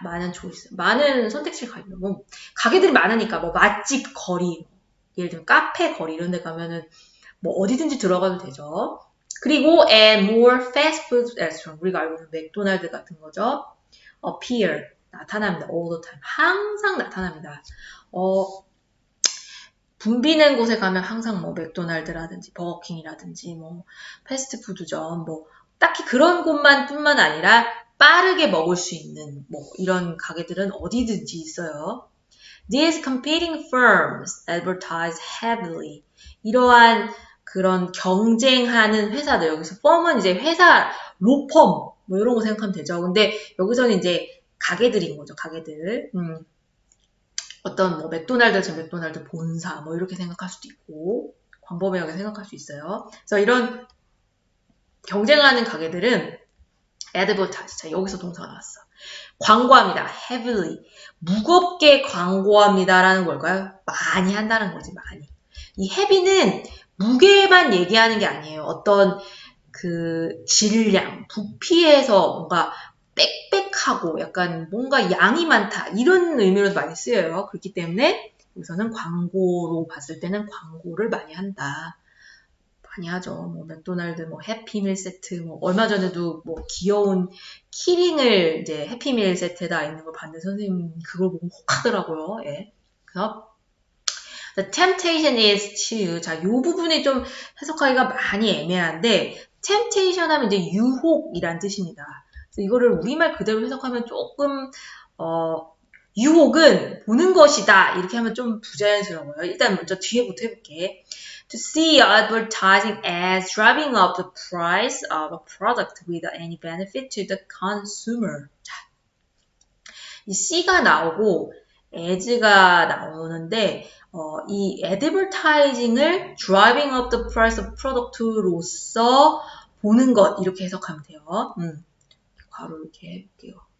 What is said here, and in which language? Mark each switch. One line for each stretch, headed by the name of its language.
Korean: 많은 choice, 많은 선택지를 가집니다. 가게들이 많으니까 맛집 거리, 예를 들면 카페 거리 이런 데 가면은 어디든지 들어가도 되죠. 그리고
English: and more fast food restaurant,
Korean: 우리가 알고 있는 맥도날드 같은 거죠. appear, 나타납니다.
English: all the time,
Korean: 항상 나타납니다. 붐비는 곳에 가면 항상 맥도날드라든지 버거킹이라든지 패스트푸드점 딱히 그런 곳뿐만 아니라 빠르게 먹을 수 있는 이런 가게들은 어디든지 있어요.
English: These competing firms advertise heavily.
Korean: 이러한 그런 경쟁하는 회사들, 여기서 firm은 이제 회사, 로펌 이런 거 생각하면 되죠. 근데 여기서는 이제 가게들인 거죠. 가게들. 어떤 맥도날드 본사 이렇게 생각할 수도 있고 광범위하게 생각할 수 있어요. 그래서 이런 경쟁하는 가게들은 advertise. 자, 여기서 동사가 나왔어. 광고합니다. heavily. 무겁게 광고합니다라는 걸까요? 많이 한다는 거지, 많이. 이 heavy는 무게만 얘기하는 게 아니에요. 어떤 그 질량, 부피에서 뭔가 빽빽하고 약간 뭔가 양이 많다 이런 의미로 많이 쓰여요. 그렇기 때문에 여기서는 광고로 봤을 때는 광고를 많이 한다. 많이 하죠. 맥도날드, 해피밀 세트, 얼마 전에도 귀여운 키링을 이제 해피밀 세트에다 있는 걸 봤는데 선생님 그걸 보고 혹하더라고요. 예.
English: 그래서 The temptation is to.
Korean: 자, 요 부분이 좀 해석하기가 많이 애매한데 temptation 하면 이제 유혹이란 뜻입니다. 그래서 이거를 우리말 그대로 해석하면 조금 유혹은 보는 것이다. 이렇게 하면 좀 부자연스러워요. 일단 먼저 뒤에부터 해볼게.
English: To see advertising ads driving up the price of a product without any benefit to the consumer.
Korean: 자, 이 C가 나오고 as가 나오는데 이 advertising을
English: driving up the price of product
Korean: 로서 보는 것 이렇게 해석하면 돼요. 바로 이렇게 해볼게요.